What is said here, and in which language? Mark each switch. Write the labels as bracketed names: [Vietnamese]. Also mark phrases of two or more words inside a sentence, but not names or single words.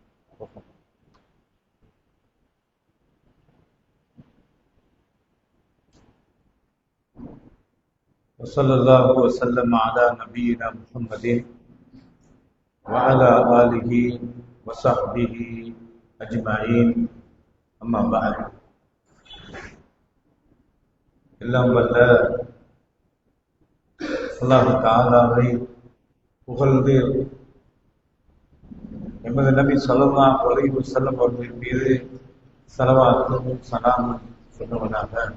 [Arabic] وصلى الله وسلم على نبينا محمد وعلى آله وصحبه أجمعين أما بعد [Tamil] எல்லாம் வல்ல அல்லாஹ் தஆலாவை புகழ்ந்து எமது நபி [Arabic] صلى الله عليه وسلم [Tamil] அவர்கள் மீது ஸலவாத்தும் ஸலாமும் சொல்லுவதாக.